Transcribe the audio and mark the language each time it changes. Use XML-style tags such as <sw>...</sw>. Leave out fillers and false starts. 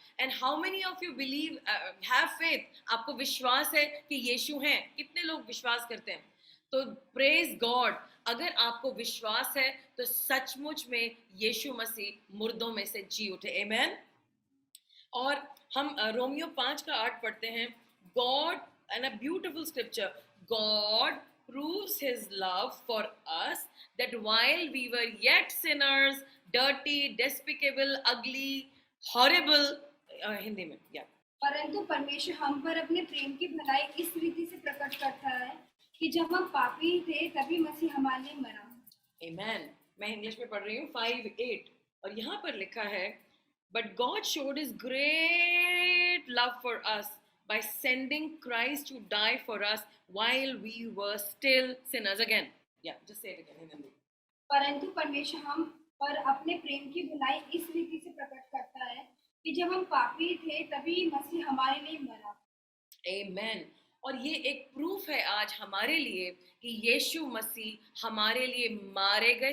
<en>and how many of you believe, have faith,</en> <hi>आपको विश्वास है कि यीशु हैं? कितने लोग विश्वास करते हैं? तो</hi> <en>Praise God.</en> <hi>अगर आपको विश्वास है तो सचमुच में यीशु मसीह मुर्दों में से जी उठे. आमेन. और हम रोमियो 5 का 8 पढ़ते हैं.</hi> <en>God, and a beautiful scripture, God proves his love for us, that while we were yet sinners, dirty, despicable, ugly, horrible,</en> <hi>Hindi में या, परंतु परमेश्वर हम पर अपने प्रेम की भलाई इस रीति से प्रकट करता है कि जब हम पापी थे तभी मसीह हमारे लिए मरा.</hi> <en>Amen.</en> <hi>मैं इंग्लिश में पढ़ रही हूँ 5:8, और यहाँ पर लिखा है,</hi> <en>but God showed his great love for us by sending Christ to die for us while we were still sinners. Again, yeah, just say it again in Hindi.</en> <hi>परंतु परमेश्वर हम पर अपने प्रेम की भलाई इस रीति से प्रकट करता है कि जब हम पापी थे तभी मसीह हमारे लिए मरा.</hi> <en>Amen.</en> <hi>और ये एक प्रूफ है आज हमारे लिए कि यीशु मसीह हमारे लिए मारे गए.</hi>